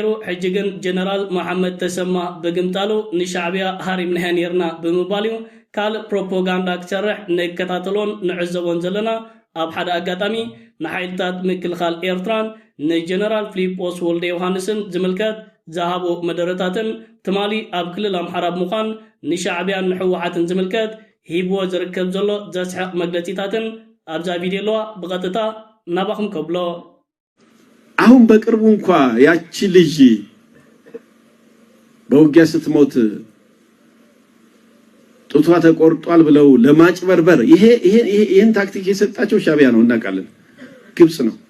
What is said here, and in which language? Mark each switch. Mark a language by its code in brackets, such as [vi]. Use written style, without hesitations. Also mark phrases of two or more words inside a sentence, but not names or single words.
[ti] ሕጂ ግን ጀነራል መሐመድ ተሰማ ብግምጣሉ ንሻዕብያ ሃሪምናያ ነርና ብምባል እዩ ካልእ ፕሮፓጋንዳ ክሰርሕ ንከታተሎን ንዕዘቦን ዘለና። ኣብ ሓደ ኣጋጣሚ ንሓይልታት ምክልኻል ኤርትራን ንጀነራል ፊሊጶስ ወልደ ዮሃንስን ዝምልከት ዝሃቦ መደረታትን ትማሊ ኣብ ክልል ኣምሓራ ብምዃን ንሻዕብያን ንሕወሓትን ዝምልከት ሂብዎ ዝርከብ ዘሎ ዘስሕቕ መግለፂታትን ኣብዛ ቪድዮ ኣለዋ ብቐጥታ ናባኹም ከብሎ። [am] አሁን በቅርቡ እንኳ ያቺ ልጅ በውጊያ ስትሞት ጡቷ ተቆርጧል ብለው ለማጭበርበር ይሄን ታክቲክ የሰጣቸው ሻዕቢያ ነው እናውቃለን፣ ግብጽ ነው።